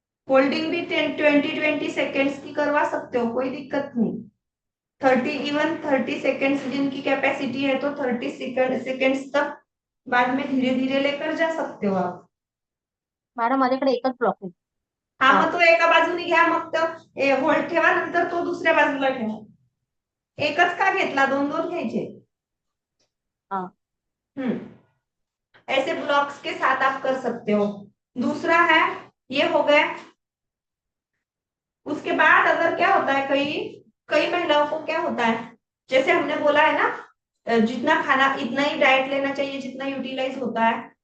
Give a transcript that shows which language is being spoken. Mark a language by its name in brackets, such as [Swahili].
[Hindi] Holding भी 10-20 की करवा सकते हो, कोई दिक्कत नहीं। 30 जिनकी कैपेसिटी है तो 30 सेकेंड्स तक बाद में धीरे धीरे लेकर जा सकते हो आप। [Marathi] मॅडम माझ्याकडे एकच ब्लॉक आहे. हा, मग तो एका बाजूने घ्या, मग तो होल्ड ठेवा, नंतर तो दुसऱ्या बाजूला ठेवा। एकच का घेतला, दोन दोन घ्यायचे। हाँ. [Hindi] ऐसे ब्लॉक्स के साथ आप कर सकते हो। दूसरा है, ये हो गया। उसके बाद अगर क्या होता है, कई कई महिलाओं को क्या होता है, जैसे हमने बोला है ना, जितना खाना इतना ही डाइट लेना चाहिए जितना यूटिलाइज होता है।